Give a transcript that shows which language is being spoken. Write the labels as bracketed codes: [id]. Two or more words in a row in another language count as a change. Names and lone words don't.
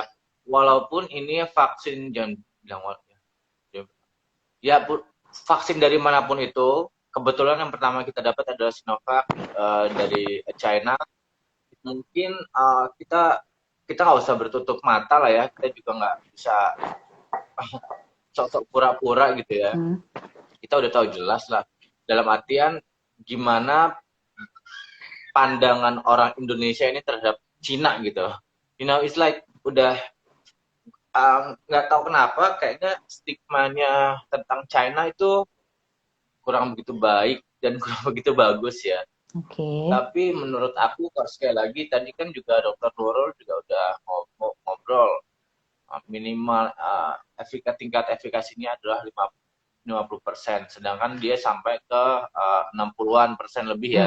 [id] Walaupun ini vaksin jangan bilang ya, ya vaksin dari manapun itu, kebetulan yang pertama kita dapat adalah Sinovac dari China. Mungkin kita kita nggak usah bertutup mata lah ya. Kita juga nggak bisa sok-sok pura-pura gitu ya. Hmm. Kita udah tahu jelas lah. Dalam artian gimana pandangan orang Indonesia ini terhadap Cina gitu. [en] You know, it's like [id] udah nggak tahu kenapa kayaknya stigmanya tentang China itu kurang begitu baik dan kurang begitu bagus ya. Oke. Okay. Tapi menurut aku kalau sekali lagi tadi kan juga Dokter Nurul juga udah ngobrol minimal tingkat efikasinya adalah 50%, sedangkan dia sampai ke 60-an% lebih ya.